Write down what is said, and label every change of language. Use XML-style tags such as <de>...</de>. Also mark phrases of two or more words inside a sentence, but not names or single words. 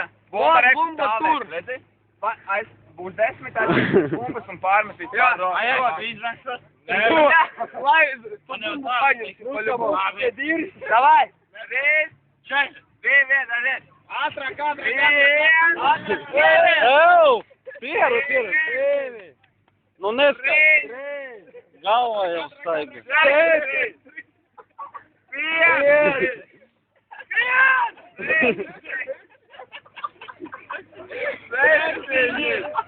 <lv>Bumba tur. Būs 10 tādas bumbas un pārmetīs. Jā, aiziet, izrakstos. Lai, tu bumbu paņemsi,</lv> <ru>по-любому. Давай. 3, 4, 2, 1.</ru> <lv>Ātrāk. Ew! Pieru! Nu neskat! Galvā jau staiga. 4, 5,</lv>